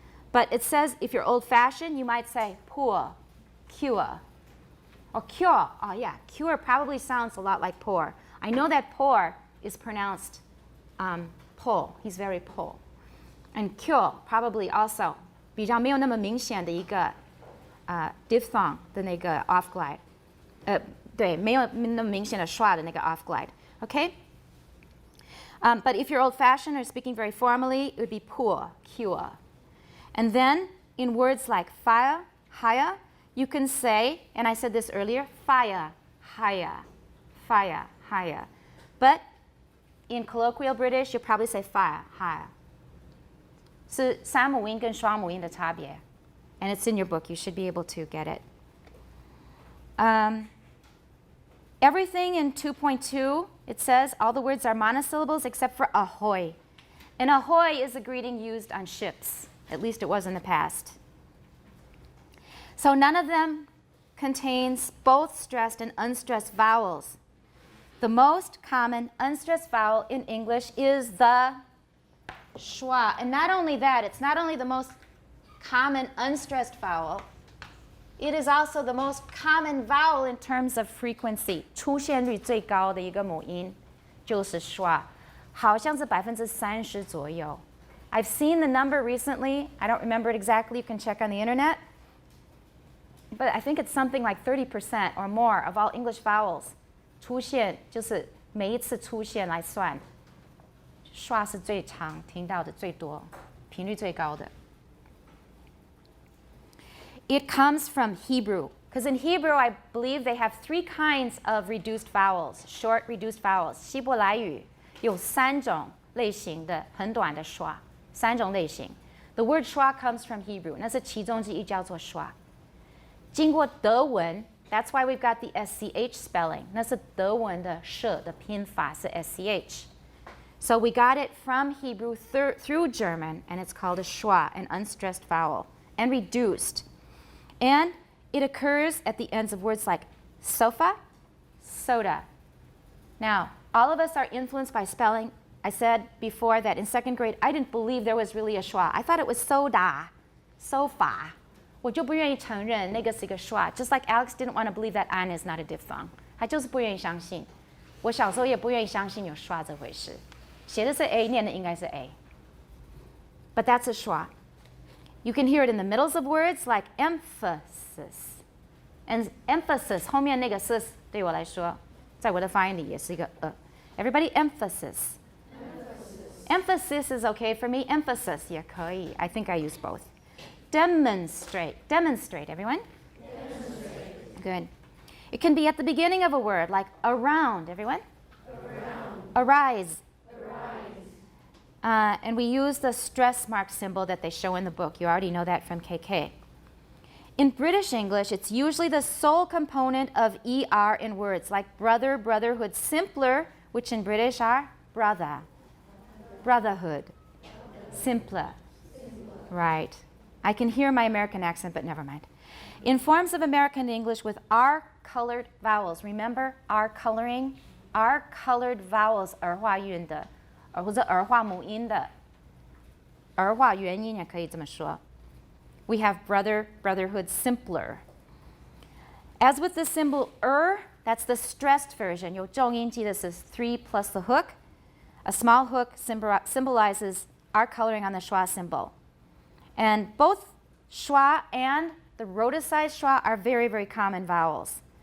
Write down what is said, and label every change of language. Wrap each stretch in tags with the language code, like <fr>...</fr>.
<en>But it says if you're old-fashioned, you might say poor, cure. Or cure. Oh, yeah. Cure probably sounds a lot like poor. I know that poor is pronounced po. He's very po. And cure probably also</en> <zh>比较没有那么明显的一个 diphthong 的那个 off glide，对，没有那么明显的schwa的那个 off glide.</zh> <en>Okay? But if you're old-fashioned or speaking very formally, it would be pure, cure. And then in words like fire, higher, you can say, and I said this earlier, fire, higher, fire, higher. But in colloquial British, you'll probably say fire, higher.</en> <zh>是三母音跟双母音的差别.</zh> <en>And it's in your book. You should be able to get it. Everything in 2.2, it says all the words are monosyllables except for ahoy. And ahoy is a greeting used on ships. At least it was in the past. So none of them contains both stressed and unstressed vowels. The most common unstressed vowel in English is the schwa. And not only that, it's not only the most common unstressed vowel, it is also the most common vowel in terms of frequency.</en> <zh>出现率最高的一个母音就是 schwa. 好像是30%左右.</zh> <en>I've seen the number recently. I don't remember it exactly. You can check on the internet. But I think it's something like 30% or more of all English vowels</en> <zh>出现就是每一次出现来算 schwa 是最常听到的最多频率最高的</zh> <en>It comes from Hebrew because in Hebrew I believe they have 3 kinds of reduced vowels, short reduced vowels.</en> <zh>希伯来语有3种类型的很短的 schwa 3种类型</zh> <en>The word schwa comes from Hebrew</en> <zh>那是其中之一叫做 schwa 经过德文</zh> <en>That's why we've got the SCH spelling.</en> <zh>那是德文的舍的拼法是 SCH.</zh> <en>So we got it from Hebrew through German, and it's called a schwa, an unstressed vowel, and reduced. And it occurs at the ends of words like sofa, soda. Now, all of us are influenced by spelling. I said before that in 2nd grade, I didn't believe there was really a schwa. I thought it was soda, sofa.</en> <zh>我就不愿意承认那个是一个 schwa.</zh> <en>Just like Alex didn't want to believe that an is not a diphthong.</en> <zh>他就是不愿意相信。我小时候也不愿意相信有 schwa 这回事。写的是 A, 念的应该是 A.</zh> <en>But that's a schwa. You can hear it in the middles of words like emphasis.</en> <zh>And emphasis 后面那个 sis 对我来说，在我的发音里也是一个</zh> <en>Everybody emphasis. Emphasis is okay for me. Emphasis</en> <zh>也可以.</zh> <en>I think I use both. Demonstrate. Demonstrate, everyone? Demonstrate. Good. It can be at the beginning of a word, like around, everyone? Around. Arise. Arise. And we use the stress mark symbol that they show in the book. You already know that from KK. In British English, it's usually the sole component of ER in words, like brother, brotherhood, simpler, which in British are brother, brotherhood, simpler. Right. I can hear my American accent, but never mind. In forms of American English with R-colored vowels, remember R-coloring?</en> <zh>R-colored vowels 儿化韵的或者儿化母音的儿化元音也可以这么说</zh> <en>We have brother, brotherhood, simpler. As with the symbol that's the stressed version.</en> <zh>有重音记得是</zh> <en>3 plus the hook. A small hook symbolizes R-coloring on the schwa symbol. And both schwa and the rhoticized schwa are very, very common vowels.</en>